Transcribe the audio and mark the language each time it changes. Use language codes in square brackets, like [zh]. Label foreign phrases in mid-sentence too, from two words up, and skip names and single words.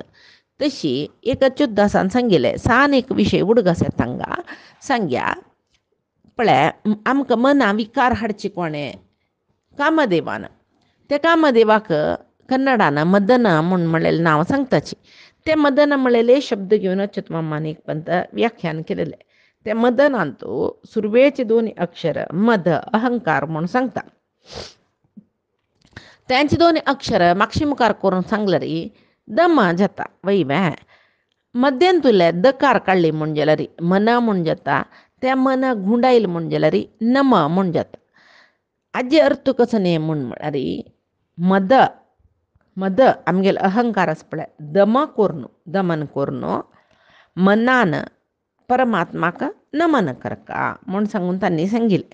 [kok] तशी एक चुद्दासान सांगिल्लें सान एक विशय उडगास तांगा सांगया पळय आमकां मना विकार हाडचे कोणें? कामदेवान. त्या कामदेवाक कन्नडान मदन म्हूण म्हणलेलें नांव सांगताची. ते मदन म्हणलेले शब्द घेवन अच्युत मामान एक पंत व्याख्यान केलेलें. ते मदनांतू सुरवेचे 2 अक्षर मद अहंकार म्हूण सांगता. त्यांचे 2 अक्षर मागशी मुखार करून सांगल्यार दम जाता वैव्या. मध्यान तुले दकार काडली म्हूण जाल्यार मन म्हूण जाता. त्या मन गुंडायल म्हूण जाल्यार नम म्हूण जाता. हाजे अर्थ कसो न्ही म्हूण म्हळ्यार मद मद आमगेल अहंकार आसा पळय दम कोरनो दमन कोरनो मनान परमात्माक नमन करका म्हूण सांगून तांणी सांगिल्लें.